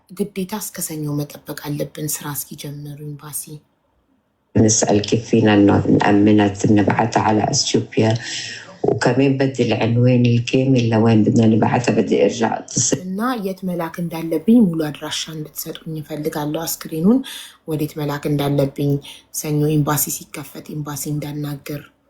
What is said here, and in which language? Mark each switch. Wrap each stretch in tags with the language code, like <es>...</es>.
<am>ግዴታ እስከ ሰኞ መጠበቅ አለብን ስራ እስኪጀምሩ ኤምባሲ።</am> <ar>نسأل كيف فينا نأمنها نبعتها على اثيوبيا، وكمان بدي العنوان الكامل لوين بدنا نبعتها، بدي ارجع اتصل</ar> <am>እና የት መላክ እንዳለብኝ ሙሉ አድራሻ እንድትሰጡኝ እፈልጋለሁ። አስክሬኑን ወዴት መላክ እንዳለብኝ ሰኞ ኤምባሲ ሲከፈት ኤምባሲ እንዳናገር</am>